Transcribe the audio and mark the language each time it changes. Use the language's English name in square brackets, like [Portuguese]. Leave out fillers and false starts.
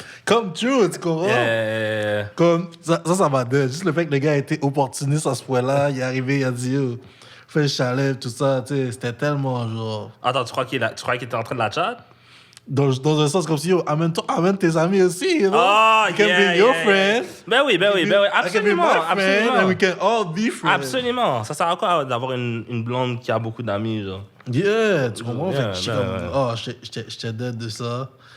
[French] Comme true, tu comprends? Comme, ça m'a dingue. Juste le fait que le gars a été opportuniste à ce point-là, il est arrivé, il a dit, yo, fais le chalet, tout ça, tu sais, c'était tellement, genre. Attends, tu crois qu'il était en train de la chat? Dans un sens comme si, yo, amène tes amis aussi, [English] you know? Oh, you can bring your friends. [French] Ben oui, absolument. [English] And we can all be friends. [French] Absolument. Ça sert à quoi d'avoir une blonde qui a beaucoup d'amis, genre? Yeah, tu comprends? Fait que j'étais dead de ça.